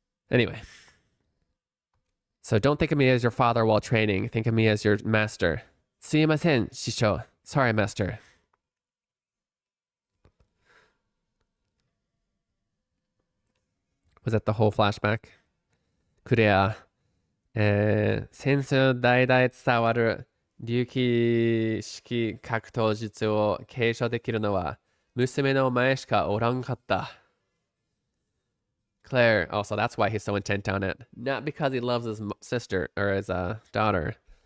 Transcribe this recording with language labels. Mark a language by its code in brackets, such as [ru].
[en] Anyway. So don't think of me as your father while training. Think of me as your master. [ja] Sumimasen, Shisho. [en] Sorry, master. Was that the whole flashback? [ja] クレア、戦争の代々伝わる竜騎式格闘術を継承できるのは娘のお前しかおらんかった。 [en] Claire, oh, so that's why he's so intent on it. Not because he loves his sister or his daughter.